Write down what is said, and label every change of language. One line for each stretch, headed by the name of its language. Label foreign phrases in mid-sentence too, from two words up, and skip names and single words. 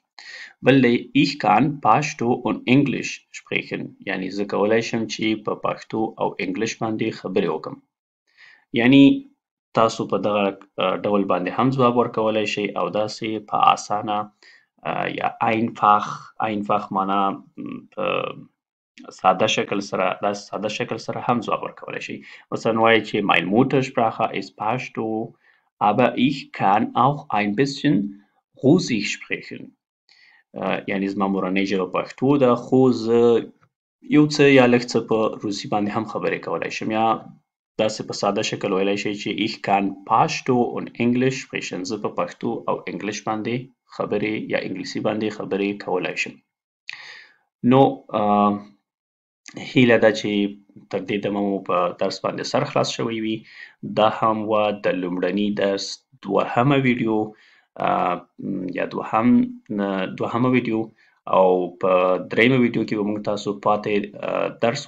Pashto: بل دی
German: ich kann Pashto und Englisch sprechen.
Pashto: یعنی زه کولای شم چې په پښتو او انګلیش باندې خبرې وکړم. یعنی تاسو په دغه ډول باندې هم ځواب ورکولای شئ او داسې په اسانه یا einfach معنا په ساده شکل سره هم ځواب ورکولای شئ. مثلا وایئ چې
German: mein Muttersprache ist Pashto, aber ich kann auch ein bisschen Russisch sprechen.
Pashto: یعنی زما مورنۍ ژبه پښتو ده خو زه یو څه یا لږ څه په روسي باندې هم خبرې کولای شم. یا داسې په ساده شکل ویلی شئ چې
German: ich kann Pashto und English sprechen.
Pashto: زه په پښتو او انګلیش باندې خبرې یا انګلیسي باندې خبرې کولای شم. نو هیله ده چې تر دې دمه مو په درس باندې سر خلاص شوی وي. دا هم وه د لومړني درس دوهمه ویډیو یا دوهمه ویډیو او په دریمه ویډیو کې به موږ تاسو پاتې درس وایو.